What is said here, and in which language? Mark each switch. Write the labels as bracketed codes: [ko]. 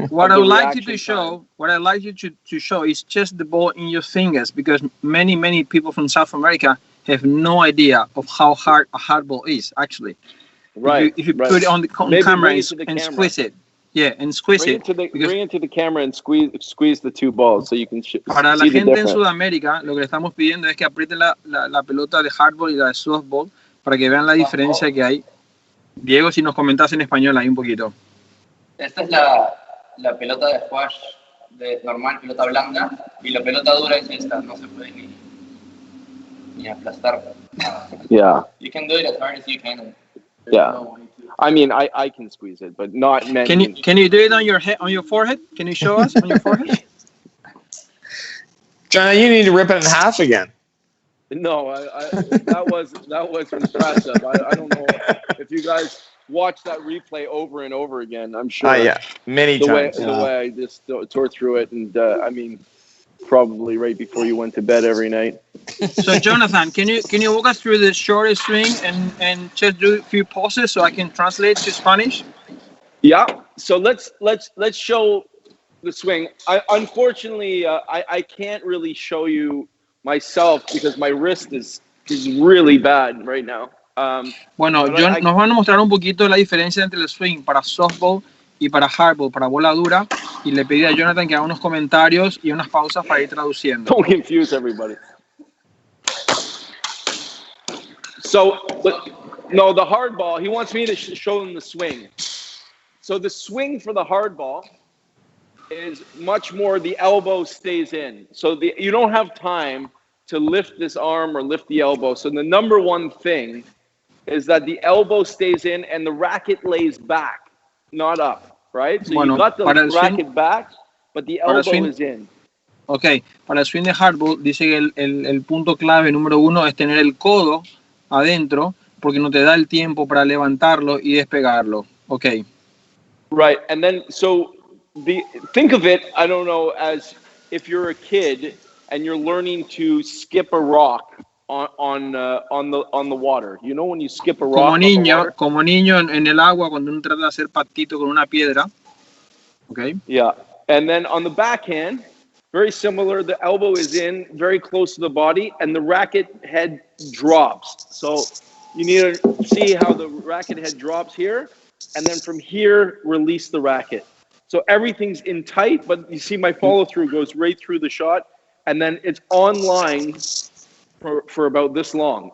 [en] What I would like you to show is just the ball in your fingers, because many people from South America have no idea of how hard a hard ball is actually. Right. If you put it on the camera and squeeze it. Yeah, and squeeze it. Bring it to the camera and squeeze the two balls so you can see the difference. [es] Para la gente en Sudamérica, lo que le estamos pidiendo es que aprieten la pelota de hardball y la de softball para que vean la diferencia que hay. Diego, si nos comentas en español ahí un poquito. Esta es la pelota de squash de normal, pelota blanca, y la pelota dura es esta, no se puede ni aplastar. [en] Yeah. You can do it as hard as you can. Yeah. I mean, I can squeeze it, but not many. Can you do it on your head, on your forehead? Can you show us on your forehead? John, you need to rip it in half again. No, that was impressive. I don't know if you guys watch that replay over and over again. I'm sure. Yeah, many times. The way I just tore through it, and I mean, probably right before you went to bed every night. So, Jonathan, can you walk us through the shortest swing and just do a few pauses so I can translate to Spanish? Yeah. So let's show the swing. Unfortunately, I can't really show you myself because my wrist is really bad right now. [es] Bueno, nos van a mostrar un poquito la diferencia entre el swing para softball y para hardball, para bola dura, y le pedí a Jonathan que haga unos comentarios y unas pausas para ir traduciendo. [en] Don't confuse everybody. So, no, the hard ball, he wants me to show him the swing. So the swing for the hard ball is much more the elbow stays in. So you don't have time to lift this arm or lift the elbow. So the number one thing is that the elbow stays in and the racket lays back, not up, right? So you got the racket back, but the elbow is in. [es] Ok, para el swing de hardball dice que el punto clave número uno es tener el codo adentro porque no te da el tiempo para levantarlo y despegarlo. [en] Ok. Right, and then so think of it, I don't know, as if you're a kid and you're learning to skip a rock on the water. You know when you skip a rock [es] como niño en el agua cuando uno trata de hacer patito con una piedra. [en] Okay. Yeah, and then on the backhand, very similar. The elbow is in, very close to the body, and the racket head drops. So you need to see how the racket head drops here, and then from here, release the racket. So everything's in tight, but you see my follow-through goes right through the shot, and then it's online for about this long.